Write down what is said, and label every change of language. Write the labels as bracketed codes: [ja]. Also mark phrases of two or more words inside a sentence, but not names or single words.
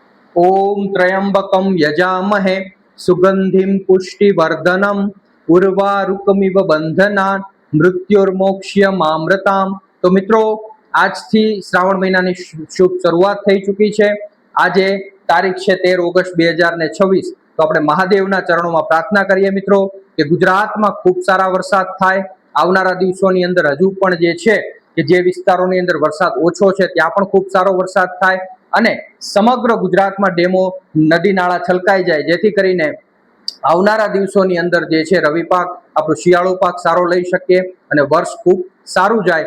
[sa] ओम त्र्यंबकम यजामहे सुगंधिम पुष्टिवर्धनम उर्वारुकमिव बंधनान मृत्युर्मोक्ष्यमामृताम। [hi] तो मित्रों, [gu] આજથી શ્રાવણ મહિનાની શુભ શરૂઆત થઈ ચૂકી છે। આજે તારીખ છે 13 ઓગસ્ટ 2026। તો આપણે મહાદેવના ચરણોમાં પ્રાર્થના કરીએ મિત્રો કે ગુજરાતમાં ખૂબ સારા વરસાદ થાય। આવનારા દિવસોની અંદર હજુ પણ જે છે કે જે વિસ્તારોની અંદર વરસાદ ઓછો છે ત્યાં પણ ખૂબ સારો વરસાદ થાય અને સમગ્ર ગુજરાતમાં ડેમો નદી નાળા છલકાઈ જાય, જેથી કરીને આવનારા દિવસોની અંદર જે છે રવિ પાક આપણો શિયાળુ પાક સારો લઈ શકીએ અને વર્ષ ખૂબ સારું જાય।